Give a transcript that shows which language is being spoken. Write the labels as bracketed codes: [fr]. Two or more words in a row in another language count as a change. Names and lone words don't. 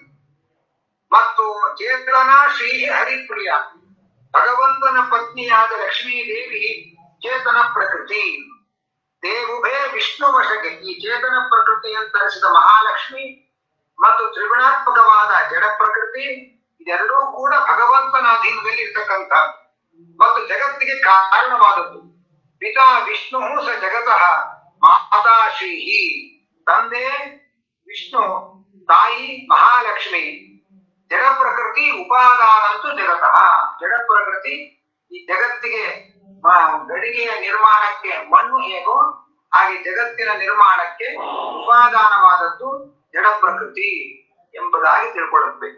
[kn] ಮತ್ತು ಚೇತನ ಶ್ರೀ ಹರಿಪ್ರಿಯ, ಭಗವಂತನ ಪತ್ನಿಯಾದ ಲಕ್ಷ್ಮೀ ದೇವಿ ಚೇತನ ಪ್ರಕೃತಿ. ದೇವುಭೇ ವಿಷ್ಣು ವಶಕ್ಕೆ, ಈ ಚೇತನ ಪ್ರಕೃತಿ ಅಂತರಿಸಿದ ಮಹಾಲಕ್ಷ್ಮಿ ಮತ್ತು ತ್ರಿಗುಣಾತ್ಮಕವಾದ ಜಡ ಪ್ರಕೃತಿ ಇದೆರಡೂ ಕೂಡ ಭಗವಂತನ ಅಧೀನದಲ್ಲಿ ಇರ್ತಕ್ಕಂಥ ಮತ್ತು ಜಗತ್ತಿಗೆ ಕಾರಣವಾದದ್ದು. [sa] ಪಿತಾ ವಿಷ್ಣು ಸ ಜಗತಃ ಮಾತಾ ಶ್ರೀ, [kn] ತಂದೆ ವಿಷ್ಣು, ತಾಯಿ ಮಹಾಲಕ್ಷ್ಮಿ. [sa] ಜಡ ಪ್ರಕೃತಿ ಉಪಾದಾನಂತೂ ಜಗತಃ, [kn] ಜಡ ಪ್ರಕೃತಿ ಈ ಜಗತ್ತಿಗೆ ಗಡಿಗೆಯ ನಿರ್ಮಾಣಕ್ಕೆ ಮಣ್ಣು ಹೇಗೋ ಹಾಗೆ ಜಗತ್ತಿನ ನಿರ್ಮಾಣಕ್ಕೆ ಉಪಾದಾನವಾದದ್ದು ಜಡ ಪ್ರಕೃತಿ ಎಂಬುದಾಗಿ ತಿಳ್ಕೊಳ್ಳಬೇಕು.